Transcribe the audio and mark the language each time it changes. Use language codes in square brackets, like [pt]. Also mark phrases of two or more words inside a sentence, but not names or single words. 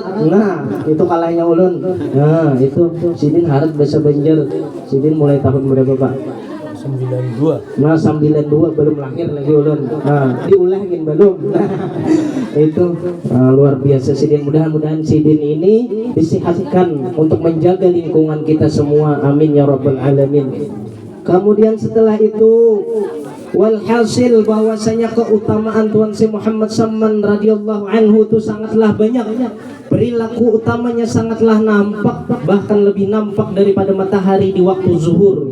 [bjn] Nah, itu kalahnya ulun. Nah, itu Sidin harat bahasa Banjar. Sidin mulai tahun berapa, Pak? 92. Nah, 92 belum lahir lagi ulun. Nah, diulangin belum. Nah, itu luar biasa Sidin. [id] Mudah-mudahan Sidin ini disihatkan untuk menjaga lingkungan kita semua. [ar] آمين يا رب العالمين. [id] Kemudian setelah itu walhasil bahwasanya keutamaan Tuan Syekh Muhammad Samman [ar] رضي الله عنه [id] itu sangatlah banyak. Perilaku utamanya sangatlah nampak, bahkan lebih nampak daripada matahari di waktu zuhur.